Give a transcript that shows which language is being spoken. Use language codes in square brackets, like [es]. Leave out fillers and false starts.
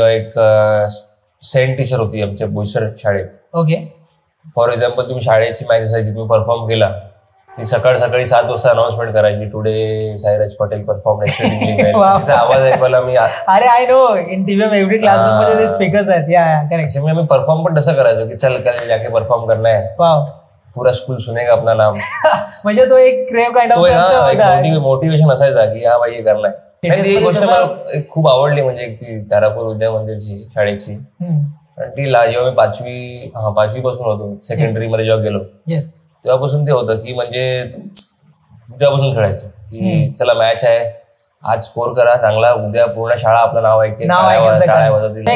[mr] जेव्हा एक Saint teacher होती आमच्या बोईसर शाळेत. [en] Okay. [mr] फॉर एक्झाम्पल, तुम्ही शाळेची मॅच असायची, तुम्ही परफॉर्म केला, ती सकाळी 7 वाजता अनाउन्समेंट करायची, [en] today Sairaj Patel perform [mr] तिचा आवाज ऐकवायला मी, [en] अरे I know, in TVM every classroom [mr] मध्ये ते स्पीकर्स आहेत. [en] Yeah correct. [mr] मी परफॉर्म पण तसं करायचो की [hi] चल कल जाके परफॉर्म करना है. [en] Wow. [hi] पूरा स्कूल सुनेगा अपना नाम. [mr] म्हणजे तो एक क्रेव काइंड ऑफ मोटिवेशन असायचा की हा भाई हे करणार आहे. ती गोष्ट मला खूप आवडली, म्हणजे ती तारापूर विद्या मंदिरची शाळेची. आणि ती जेव्हा मी 5वी पासून होतो, सेकंडरी मध्ये जेव्हा गेलो, तेव्हापासून ते होतं की म्हणजे तेव्हापासून खेळायचं की चला मॅच आहे, आज स्कोर करा चांगला, उद्या पूर्ण शाळा आपलं नाव ऐकेल, टाळ्या वाजवतील.